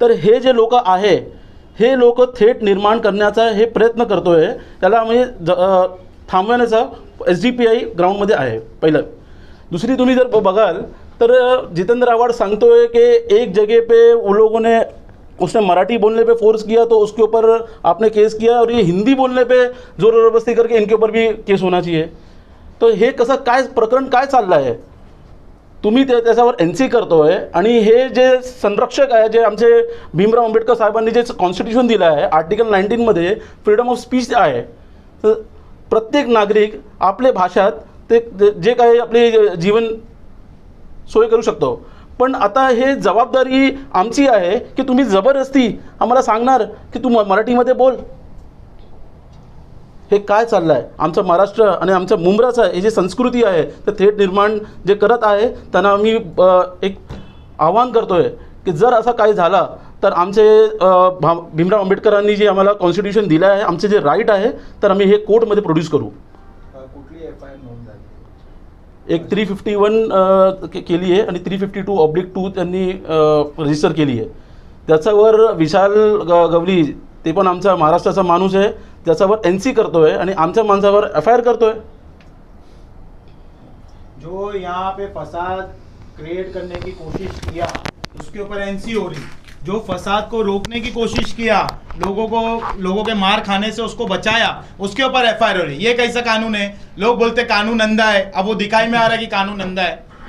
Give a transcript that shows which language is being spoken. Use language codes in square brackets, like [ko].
[mr] तर हे जे लोक आहे, हे लोक थेट निर्माण करण्याचा हे प्रयत्न करतोय, त्याला म्हणजे थांबवण्याचा एसडीपीआई ग्राउंडमध्ये आहे पहिलं। दुसरी, तुम्ही जर बघाल तर जितेंद्र आव्हाड सांगतोय कि [hi] एक जगह पे उन लोगों ने उसने मराठी बोलने पे फोर्स किया तो उसके ऊपर आपने केस किया, और ये हिंदी बोलने पे जोर जबरदस्ती करके इनके ऊपर भी केस होना चाहिए. [mr] तो हे कसं काय प्रकरण काय चाललं आहे? तुम्ही त्याच्यावर NC करतोय आणि हे जे संरक्षक आहे, जे आमचे भीमराव आंबेडकर साहेबांनी जे कॉन्स्टिट्यूशन दिलं आहे आर्टिकल 19 मध्ये फ्रीडम ऑफ स्पीच आहे. तर प्रत्येक नागरिक आपल्या भाषात ते जे काही आपले जीवन सोय करू शकतो. पण आता हे जबाबदारी आमची आहे की तुम्ही जबरदस्ती आम्हाला सांगणार की तू मराठीमध्ये बोल. हे काय चाललं आहे? आमचं महाराष्ट्र आणि आमच्या मुंब्राचं हे जे संस्कृती आहे ते थेट निर्माण जे करत आहे त्यांना आम्ही एक आवाहन करतोय की जर असं काही झालं तर आमचे भीमराव आंबेडकरांनी जे आम्हाला कॉन्स्टिट्यूशन दिलं आहे, आमचे जे राईट आहे, तर आम्ही हे कोर्टमध्ये प्रोड्यूस करू. कुठली FIR नोंद झाली? एक 351 केली आहे आणि 352/2 त्यांनी रजिस्टर केली आहे. त्याच्यावर विशाल गवली, ते पण आमचा महाराष्ट्राचा माणूस आहे, त्याच्यावर NC करतोय आणि आमच्या माणसावर FIR करतोय. [hi] जो यहाँ पे फसाद क्रिएट करने की कोशिश किया उसके ऊपर NC हो रही. जो फसाद को रोकने की कोशिश किया, लोगों के मार खाने से उसको बचाया, उसके ऊपर FIR हो रही. ये कैसा कानून है? लोग बोलते कानून अंधा है, अब वो दिखाई में आ रहा है कि कानून अंधा है.